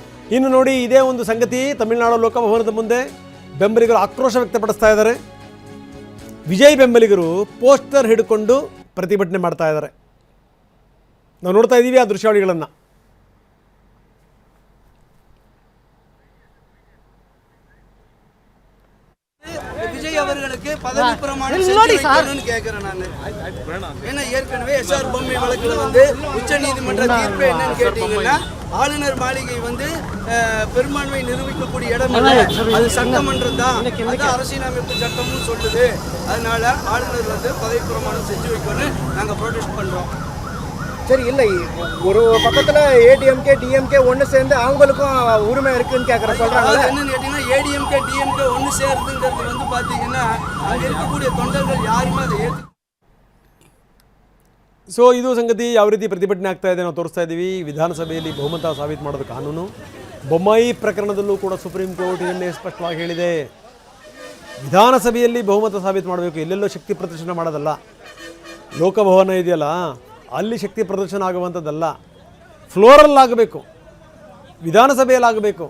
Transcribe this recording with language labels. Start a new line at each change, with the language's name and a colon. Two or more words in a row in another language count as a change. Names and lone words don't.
Kannada: ಇನ್ನು ನೋಡಿ, ಇದೇ ಒಂದು ಸಂಗತಿ ತಮಿಳುನಾಡು ಲೋಕಭವನದ ಮುಂದೆ ಬೆಂಬಲಿಗರು ಆಕ್ರೋಶ ವ್ಯಕ್ತಪಡಿಸ್ತಾ ಇದ್ದಾರೆ. ವಿಜಯ್ ಬೆಂಬಲಿಗರು ಪೋಸ್ಟರ್ ಹಿಡ್ಕೊಂಡು ಪ್ರತಿಭಟನೆ ಮಾಡ್ತಾ ಇದ್ದಾರೆ. ನಾವು ನೋಡ್ತಾ ಇದ್ದೀವಿ ಆ ದೃಶ್ಯಾವಳಿಗಳನ್ನು.
Tamil: விஜய் அவர்களுக்கு பதவி பிரமாணம் செஞ்சு கேட்கிறேன் நான். ஏன்னா ஏற்கனவே எஸ்ஆர் பொம்மை வழக்குல வந்து உச்ச நீதிமன்ற தீர்ப்பு என்னன்னு கேட்டீங்கன்னா, ஆளுநர் மாளிகை வந்து பெரும்பான்மை நிரூபிக்கக்கூடிய இடம் இல்லை, அது சட்டமன்றம் தான், அது அரசியலமைப்பு சட்டமும் சொல்லுது. அதனால ஆளுநர் வந்து பதவி பிரமாணம் செஞ்சு வைக்கணும்னு நாங்கள் ப்ரொடெஸ்ட் பண்றோம். சரி, இல்லை ஒரு பக்கத்துல ஏடிஎம்கே டிஎம்கே ஒன்று சேர்ந்து அவங்களுக்கும் உரிமை இருக்குன்னு கேட்குற சொல்றாங்க. என்னன்னு கேட்டீங்கன்னா, ஏடிஎம்கே டிஎம்கே ஒன்று சேருதுங்கிறது வந்து பார்த்தீங்கன்னா அங்கே இருக்கக்கூடிய தொண்டர்கள் யாருமே அதை
Kannada: ಸೊ ಇದು ಸಂಗತಿ ಯಾವ ರೀತಿ ಪ್ರತಿಭಟನೆ ಆಗ್ತಾ ಇದೆ ನಾವು ತೋರಿಸ್ತಾ ಇದ್ದೀವಿ. ವಿಧಾನಸಭೆಯಲ್ಲಿ ಬಹುಮತ ಸಾಬೀತು ಮಾಡೋದು ಕಾನೂನು. ಬೊಮ್ಮಾಯಿ ಪ್ರಕರಣದಲ್ಲೂ ಕೂಡ
English: Supreme Court
Kannada: ಇದನ್ನೇ ಸ್ಪಷ್ಟವಾಗಿ ಹೇಳಿದೆ. ವಿಧಾನಸಭೆಯಲ್ಲಿ ಬಹುಮತ ಸಾಬೀತು ಮಾಡಬೇಕು, ಎಲ್ಲೆಲ್ಲೋ ಶಕ್ತಿ ಪ್ರದರ್ಶನ ಮಾಡೋದಲ್ಲ. ಲೋಕಭವನ ಇದೆಯಲ್ಲ, ಅಲ್ಲಿ ಶಕ್ತಿ ಪ್ರದರ್ಶನ ಆಗುವಂಥದ್ದಲ್ಲ, ಫ್ಲೋರಲ್ಲಾಗಬೇಕು, ವಿಧಾನಸಭೆಯಲ್ಲಾಗಬೇಕು.